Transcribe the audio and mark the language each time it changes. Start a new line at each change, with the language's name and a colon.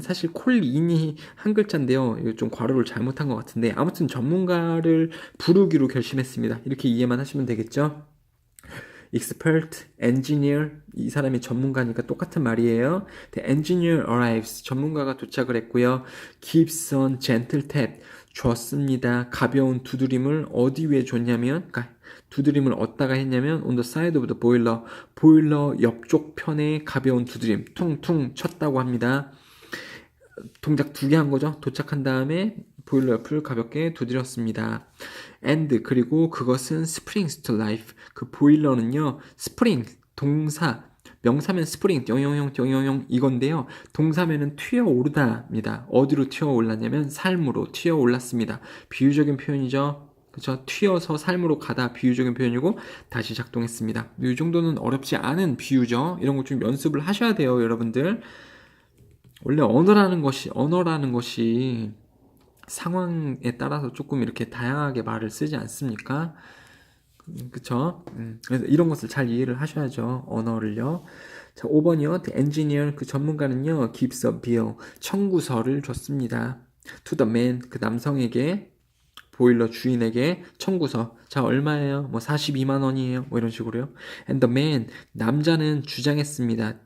Korean: 사실 call in이 한 글자인데요. 이거 좀 괄호를 잘못한 것 같은데 아무튼 전문가를 부르기로 결심했습니다. 이렇게 이해만 하시면 되겠죠? expert, engineer, 이 사람이 전문가니까 똑같은 말이에요.
English: The engineer arrives,
Korean: 전문가가 도착을 했고요.
English: gives on gentle tap,
Korean: 줬습니다. 가벼운 두드림을 어디 위에 줬냐면, 두드림을 어디다가 했냐면
English: on the side of the boiler,
Korean: 보일러 옆쪽 편에 가벼운 두드림, 퉁퉁 쳤다고 합니다. 동작 두 개 한 거죠. 도착한 다음에 보일러 옆을 가볍게 두드렸습니다.
English: and
Korean: 그리고 그것은
English: springs to life.
Korean: 그 보일러는요. spring 동사 명사면 spring 띵용용 이건데요. 동사면은 튀어오르다입니다. 어디로 튀어올랐냐면 삶으로 튀어올랐습니다. 비유적인 표현이죠. 그쵸? 튀어서 삶으로 가다 비유적인 표현이고 다시 작동했습니다. 이 정도는 어렵지 않은 비유죠. 이런 거 좀 연습을 하셔야 돼요, 여러분들. 원래 언어라는 것이 상황에 따라서 조금 이렇게 다양하게 말을 쓰지 않습니까? 그쵸? 그래서 이런 것을 잘 이해를 하셔야죠. 언어를요. 자, 5번이요.
English: The engineer,
Korean: 그 전문가는요,
English: gives a bill,
Korean: 청구서를 줬습니다.
English: To the man,
Korean: 그 남성에게, 보일러 주인에게 청구서. 자, 얼마예요? 뭐 42만 원이에요. 뭐 이런 식으로요.
English: And the man,
Korean: 남자는 주장했습니다.